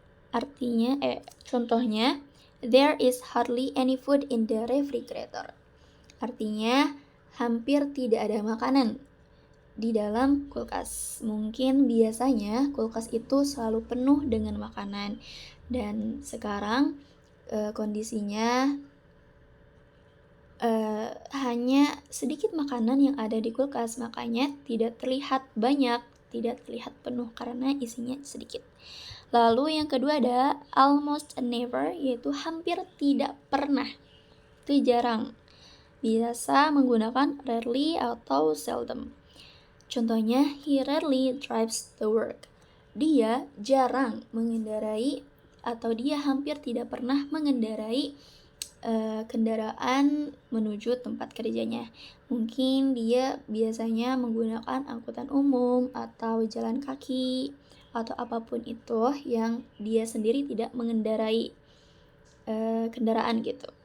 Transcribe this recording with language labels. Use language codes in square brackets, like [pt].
[en] Artinya, contohnya, there is hardly any food in the refrigerator. [id] Artinya, hampir tidak ada makanan di dalam kulkas. Mungkin biasanya kulkas itu selalu penuh dengan makanan, dan sekarang kondisinya hanya sedikit makanan yang ada di kulkas, makanya tidak terlihat banyak, tidak terlihat penuh karena isinya sedikit. Lalu yang kedua ada almost never, yaitu hampir tidak pernah. Itu jarang. Biasa menggunakan rarely atau seldom. [en] Contohnya, he rarely drives to work. [id] Dia jarang mengendarai atau dia hampir tidak pernah mengendarai kendaraan menuju tempat kerjanya. Mungkin dia biasanya menggunakan angkutan umum atau jalan kaki atau apapun itu yang dia sendiri tidak mengendarai kendaraan gitu.